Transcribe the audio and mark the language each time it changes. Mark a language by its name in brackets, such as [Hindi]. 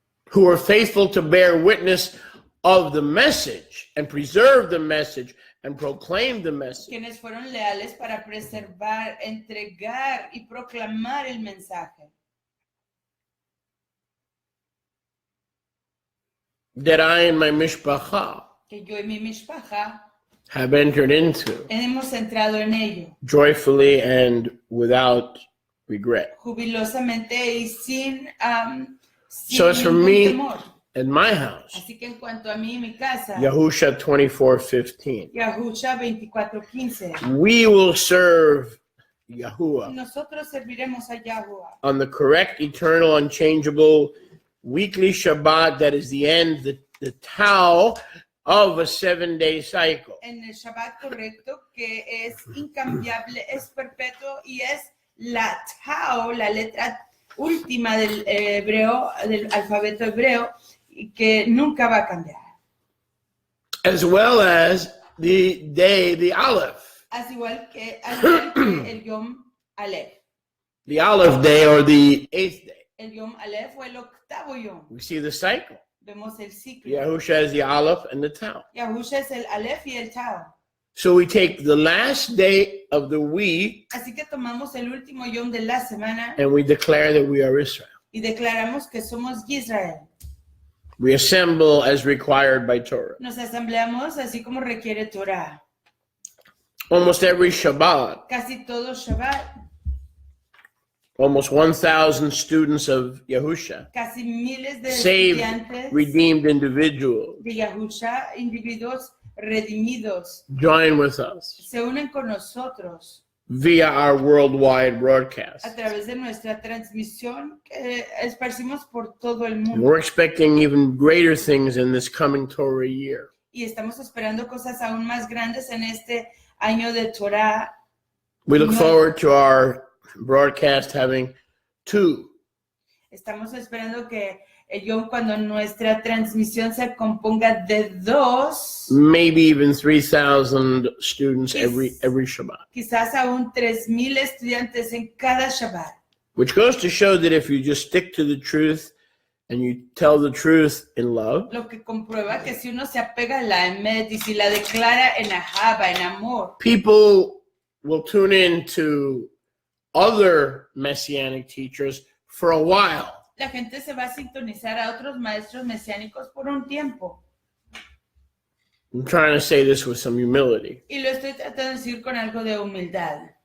[English] who are faithful to bear witness of the message and preserve the message and proclaim the message. [Spanish] Quienes fueron leales para preservar, entregar y proclamar el mensaje. [English] That I and my mishpacha [Spanish] Que yo y mi mishpacha [English] have entered into [Spanish] hemos entrado en ello. [English] joyfully and without regret. [Spanish] Jubilosamente y sin [English] So it's for [Spanish] ningún [English] me [Spanish] temor. [English] and my house. [Spanish] Así que en cuanto a mí y mi casa, [English] Yahusha 24:15. [Spanish] Yahusha 24:15. [English] We will serve Yahuwah [Spanish] Nosotros serviremos a Yahuwah [English] on the correct, eternal, unchangeable weekly Shabbat that is the end, the tau of a 7-day cycle. [Spanish] en el Shabbat correcto, que es incambiable, es perpetuo y es la Tao, la letra última del hebreo, del alfabeto hebreo, y que nunca va a cambiar. [English] As well as the day, the Aleph. [Spanish] Al igual que el Yom Aleph. [English] The Aleph day or the 8th day. [Spanish] El Yom Aleph fue el octavo Yom. [English] We see the cycle. [Spanish] Vemos el ciclo. [English] Yahusha is the Aleph and the tau. [Spanish] Yahusha es el Aleph y el Tao. [English] So we take the last day of the week [Spanish] Así que tomamos el último Yom de la semana [English] and we declare that we are Israel. [Spanish] y declaramos que somos Israel. [English] We assemble as required by Torah. [Spanish] Nos asambleamos así como requiere Torah. [English] Almost every Shabbat, [Spanish] Casi todo Shabbat, [English] almost 1,000 students of Yahusha, [Spanish] casi miles de [English] saved, [Spanish] estudiantes [English] redeemed individuals, [Spanish] de Yahusha, individuos redimidos, [English] join with us [Spanish] se unen con nosotros [English] via our worldwide [Spanish] a [English] broadcast. [Spanish] través de nuestra transmisión que esparcimos por todo el [English] And [Spanish] mundo. [English] we're expecting even greater things in this coming Torah year. [Spanish] Y estamos esperando cosas aún más grandes en este año de Torah. [English] We look [Spanish] No. [English] forward to our broadcast having 2 [Spanish] Estamos esperando que cuando nuestra transmisión se componga de 2, [English] maybe even 3,000 students every Shabbat. [Spanish] quizás aún 3,000 estudiantes en cada Shabbat. [English] Which goes to show that if you just stick to the truth and you tell the truth in love, [Spanish] Lo que comprueba que si uno se apega a la emet y si la declara en ahava, en amor, [English] people will tune in to other messianic teachers for a while. [Spanish] la gente se va a sintonizar a otros maestros mesiánicos por un tiempo. [English] I'm trying to say this with some humility. [Spanish] Y lo estoy tratando de decir con algo de humildad.